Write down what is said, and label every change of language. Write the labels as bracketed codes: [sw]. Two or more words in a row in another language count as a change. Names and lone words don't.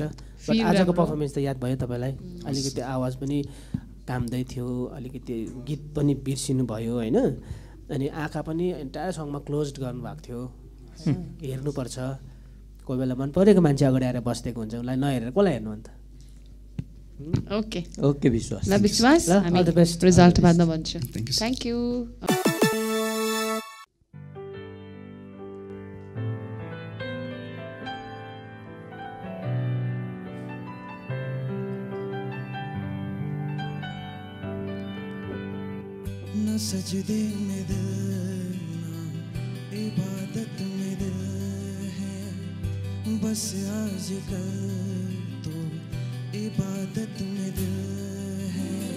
[ne] बट आजको पर्फर्मेन्स त याद भयो तपाईँलाई, अलिकति आवाज पनि काम्दै थियो, अलिकति गीत पनि बिर्सिनु भयो होइन। अनि आँखा पनि एन्टायर सङमा क्लोज गर्नुभएको थियो। हेर्नुपर्छ, कोही बेला मन परेको मान्छे अगाडि आएर बसिदिएको हुन्छ, उसलाई नहेरेर कसलाई हेर्नु अन्त। ओके ओके विश्वास, ल विश्वास, हामी रिजल्ट बादमा भन्छु। [en] thank you. [hi] सजदे में दिल ना इबादत में दिल है, बस आज कल तो इबादत में दिल है।